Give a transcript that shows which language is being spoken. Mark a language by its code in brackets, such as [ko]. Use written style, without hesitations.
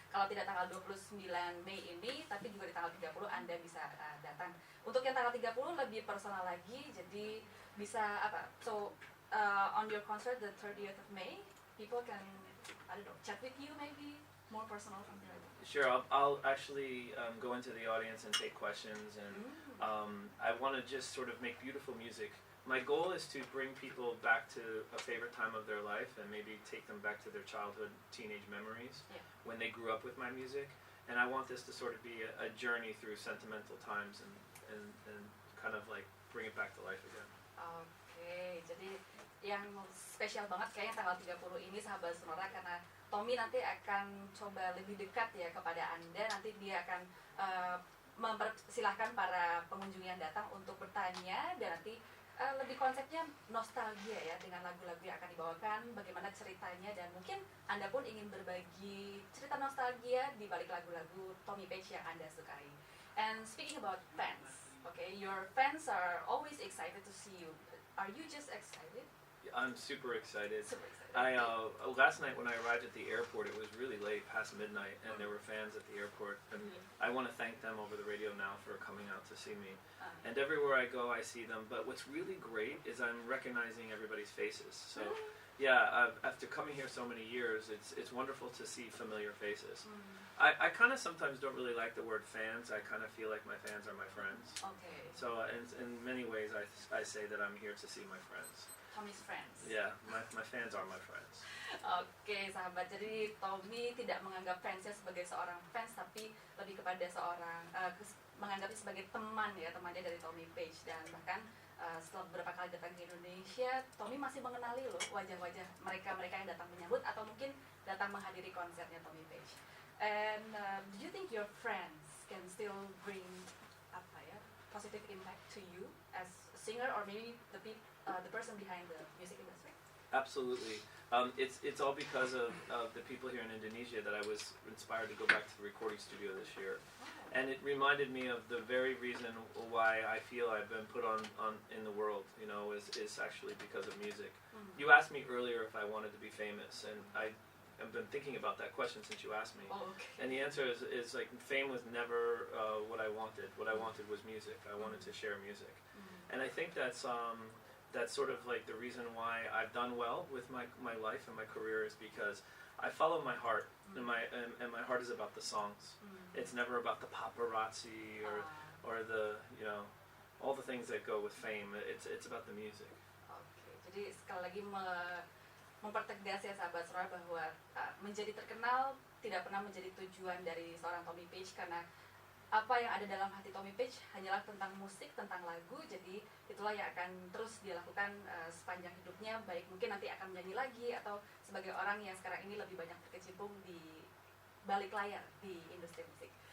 [id] Kalau tidak tanggal 29 Mei ini, tapi juga di tanggal 30 Anda bisa datang. Untuk yang tanggal 30 lebih personal lagi, jadi bisa apa? [en] So on your concert the 30th of May, people can, I don't know, chat with you maybe, more personal, something like that. Sure, I'll actually go into the audience and take questions, and I want to just sort of make beautiful music. My goal is to bring people back to a favorite time of their life and maybe take them back to their childhood, teenage memories when they grew up with my music. And I want this to sort of be a journey through sentimental times and kind of like bring it back to life again. [id] Oke, jadi yang spesial banget kayaknya tanggal 30 ini sahabat Sonora, karena Tommy nanti akan coba lebih dekat ya kepada Anda. Nanti dia akan mempersilahkan para pengunjung yang datang untuk bertanya, dan nanti lebih konsepnya nostalgia ya, dengan lagu-lagu yang akan dibawakan, bagaimana ceritanya, dan mungkin Anda pun ingin berbagi cerita nostalgia di balik lagu-lagu Tommy Page yang Anda sukai. [en] And speaking about fans, okay, your fans are always excited to see you. Are you just excited? I'm super excited. Super excited. Last night when I arrived at the airport, it was really late, past midnight, and there were fans at the airport, and I want to thank them over the radio now for coming out to see me. And everywhere I go, I see them. But what's really great is I'm recognizing everybody's faces. So, yeah, after coming here so many years, it's wonderful to see familiar faces. I kind of sometimes don't really like the word fans. I kind of feel like my fans are my friends. Okay. So in many ways, I say that I'm here to see my friends. Tommy's friends. Yeah, my fans are my friends. [id] Oke, sahabat. Jadi Tommy tidak menganggap fansnya sebagai seorang fans, tapi lebih kepada seorang menganggapnya sebagai teman ya, temannya dari Tommy Page. Dan bahkan setelah beberapa kali datang ke Indonesia, Tommy masih mengenali loh wajah-wajah mereka yang datang menyambut atau mungkin datang menghadiri konsernya Tommy Page. [en] And do you think your friends can still bring [id] apa ya, [en] positive impact to you as a singer, or maybe the person behind the music industry? Absolutely. It's all because of the people here in Indonesia that I was inspired to go back to the recording studio this year. And it reminded me of the very reason why I feel I've been put on in the world, you know, is actually because of music. You asked me earlier if I wanted to be famous, and I've been thinking about that question since you asked me. Oh, okay. And the answer is like fame was never what I wanted. What I wanted was music. I wanted to share music, and I think that's sort of like the reason why I've done well with my life and my career is because I follow my heart, and my heart is about the songs. It's never about the paparazzi or the all the things that go with fame. It's about the music. [id] Oke, jadi sekali lagi mempertegas ya sahabat Sonora bahwa menjadi terkenal tidak pernah menjadi tujuan dari seorang Tommy Page, karena apa yang ada dalam hati Tommy Page hanyalah tentang musik, tentang lagu. Jadi itulah yang akan terus dia lakukan sepanjang hidupnya, baik mungkin nanti akan menyanyi lagi atau sebagai orang yang sekarang ini lebih banyak berkecimpung di balik layar di industri musik.